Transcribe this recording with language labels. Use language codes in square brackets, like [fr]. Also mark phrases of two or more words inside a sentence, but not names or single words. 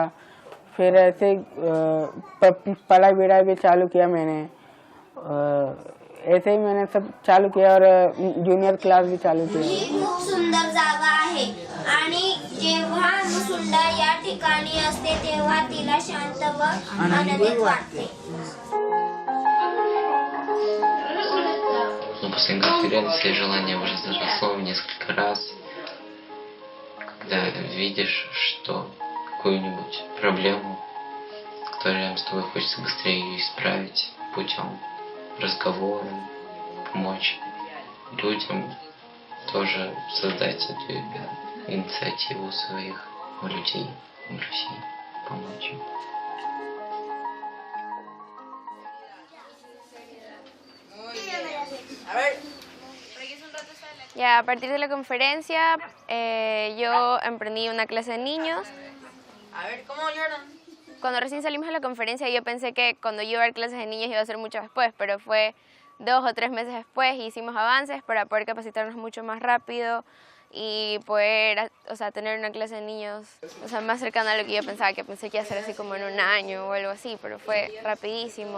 [hi] फिर ऐसे पढ़ाई विढ़ाई भी चालू किया मैंने, ऐसे ही मैंने सब चालू किया और [en] junior class [hi] भी चालू किया. [mr] ही खूप सुंदर जागा आहे आणि जेव्हा अनुसुंडा या ठिकाणी असते तेव्हा तिला शांत व आनंदित वाटते. [ru] После конференции желание возросло в несколько раз, когда видишь, что какую-нибудь проблему, которую с тобой хочется быстрее ее исправить путем разговора, помочь людям, тоже создать эту инициативу своих людей в России, помочь им. [es] Ya, a partir de la conferencia yo emprendí una clase de niños. Cuando recién salimos de la conferencia yo pensé que cuando yo iba a dar clases de niños iba a ser mucho después, pero fue 2 o 3 meses después y hicimos avances para poder capacitarnos mucho más rápido y poder, tener una clase de niños, más cercana a lo que yo pensaba, que pensé que iba a ser así como en 1 año o algo así, pero fue rapidísimo.